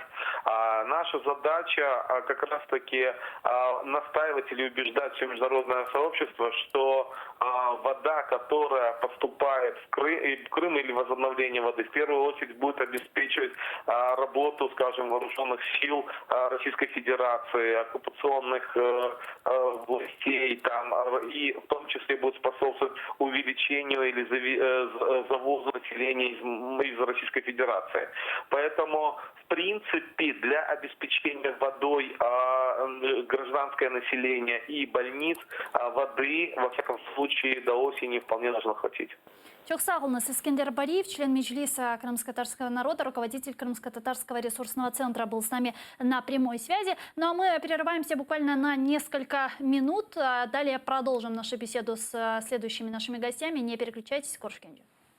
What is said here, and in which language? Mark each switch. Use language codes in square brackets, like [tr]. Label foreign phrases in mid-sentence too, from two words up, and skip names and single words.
[ru] Наша задача как раз-таки настаивать или убеждать все международное сообщество, что вода, которая поступает в Крым или возобновление воды, в первую очередь будет обеспечивать работу, скажем, вооруженных сил Российской Федерации, оккупационных властей, там, и в том числе будет способствовать увеличению или завозу населения из Российской Федерации. Поэтому, в принципе, для обеспечения водой гражданское население и больниц воды, во всяком случае, до осени вполне должно хватить. [crh] Çok sağ olun. [ru] Искендер Бариев, член Меджлиса крымско-татарского народа, руководитель Крымско-татарского ресурсного центра, был с нами на прямой связи. Ну а мы прерываемся буквально на несколько минут. Далее продолжим нашу беседу с следующими нашими гостями. Не переключайтесь, Коршкенджи.